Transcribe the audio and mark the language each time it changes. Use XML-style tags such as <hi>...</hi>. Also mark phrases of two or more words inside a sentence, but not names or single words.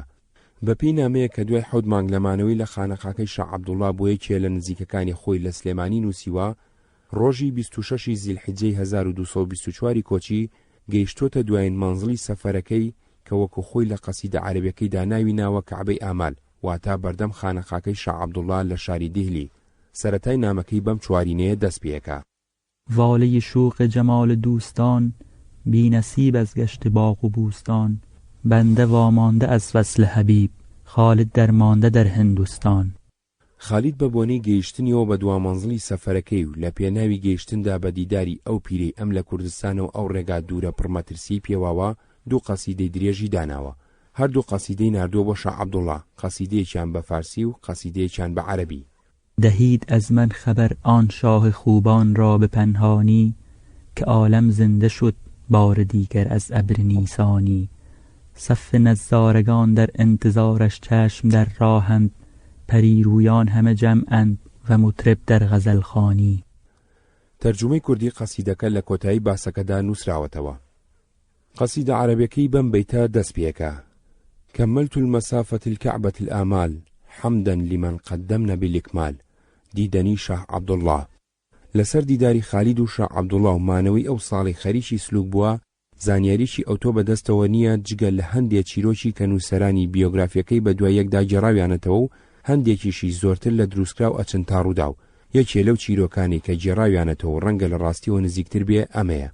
<ckb>بەپێی نامەیە کە دوای 7 مانگ لەمانەوەی لە خانەقاکەی شاع عەبدوڵڵا بۆ یەکێ لە نزیکەکانی خۆی لە سلێمانی نووسیوە، ڕۆژی 26 زیلحیجەی 1224 کۆچی گەیشتۆتە دوایین مانزڵی سەفەرەکەی کە وەکو خۆی لە قەسیدە عەرەبیەکەیدا ناوی ناوە کەعبەی ئامال، واتە بەردەم خانەقاکەی شاع عەبدوڵڵا لە شاری دیهلی. سەرەتای نامەکەی بەم چوارینەیە دەست پێەکە:</ckb> <fa>واله شوق جمال دوستان، بی نصیب از گشت باغ و بوستان، بنده وامانده از وصل حبیب، خالد درمانده در هندوستان.</fa> <ckb>خالید بە بۆنەی گەیشتنیەوە بە دوامەنزڵی سەفەرەکەی و لە پێناوی گەیشتندا بە دیداری ئەو پیرەی ئەم لە کوردستانەوە ئەو ڕێگا دوورە پڕمەترسی پێواوە دوو قەسیدەی درێژی داناوە. هەردوو قەسیدەی ناردووە بۆ شاع عەبدوڵڵا، قەسیدەیەکیان بە فارسی و قەسیدەیەکیان بە عەرەبی.</ckb> <fa>دهید از من خبر آن شاه خوبان را به پنهانی، که عالم زنده شد بار دیگر از ابر نیسانی. صف نظارگان در انتظارش چشم در راهند، پریرویان همه جمعند و مطرب در غزل خوانی.</fa> <ckb>ترجمەی کوردی قەسیدەکە لە کۆتایی باسەکەدا نووسراوەتەوە. قەسیدە عەرەبیەکەی بەم بەیتە دەست پێەکە:</ckb> <ar>كملت المسافة الكعبة الآمال، حمدا لمن قدمنا بالإكمال.</ar> <ckb>دیدەنی شاه عەبدوڵڵا. لەسەر دیداری خالید و شاه عەبدوڵڵا و مانەوەی ئەو ساڵی خەریکی سلوک بووە، زانیاریی ئەوتۆ بەدەستەوە نییە جگە لە هەندێک چیرۆکی کە نووسەرانی بیۆگرافیەکەی بە دوای یەکدا گێڕاویانەتەوە و هەندێکیشی زۆرتر لە دروستکراو ئەچن تا ڕوودا و یەکێ لەو چیرۆکانی کە گێڕاویانەتەوە ڕەنگە لە ڕاستیەوە نزیکتر بێ ئەمەیە.</ckb>